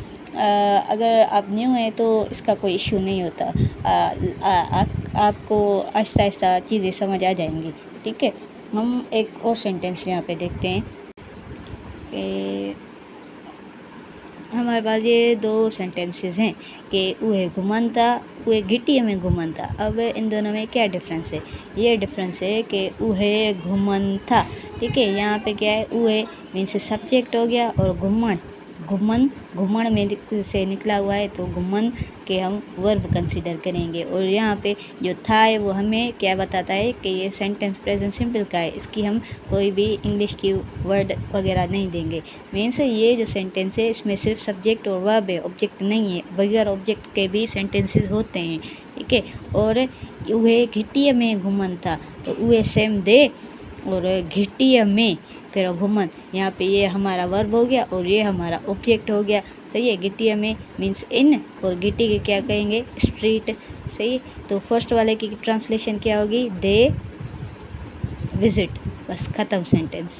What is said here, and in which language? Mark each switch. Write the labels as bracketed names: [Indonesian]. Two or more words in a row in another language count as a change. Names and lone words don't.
[Hindi] अगर आप न्यू हैं तो इसका कोई इशू नहीं होता, आपको आहिस्ता आहिस्ता चीज़ें समझ आ जाएंगी, ठीक है। हम एक और सेंटेंस यहाँ पे देखते हैं कि हमारे पास ये दो सेंटेंसेस हैं कि [Sindhi] उहे घुमन था, उहे गिट्टी में घुमन था। [Hindi] अब इन दोनों में क्या डिफरेंस है, ये डिफरेंस है कि [Sindhi] उहे घुमन था, [Hindi] ठीक है। यहाँ पे क्या है, उहे मीन्स सब्जेक्ट हो गया, और घुमन घुमन घुमण में से निकला हुआ है, तो घुमन के हम वर्ब कंसीडर करेंगे। और यहाँ पे जो था है वो हमें क्या बताता है कि ये सेंटेंस [English] present simple [Hindi] का है, इसकी हम कोई भी इंग्लिश की वर्ड वगैरह नहीं देंगे। मीन्स ये जो सेंटेंस है इसमें सिर्फ सब्जेक्ट और वर्ब है, ऑब्जेक्ट नहीं है। बगैर ऑब्जेक्ट के भी सेंटेंसेस होते हैं, ठीक है। और [Sindhi] उहे घिटीअ में घुमन था, [Hindi] तो उहे सेम दे और [Sindhi] घिटीअ में फिर घुमन, [Hindi] यहाँ पे ये हमारा वर्ब हो गया और ये हमारा ऑब्जेक्ट हो गया। सही है। [Sindhi] घिटीअ में [Hindi] मीन्स इन, और घिटी के क्या कहेंगे, स्ट्रीट। सही। तो फर्स्ट वाले की ट्रांसलेशन क्या होगी, [English] they visit, [Hindi] बस ख़त्म सेंटेंस।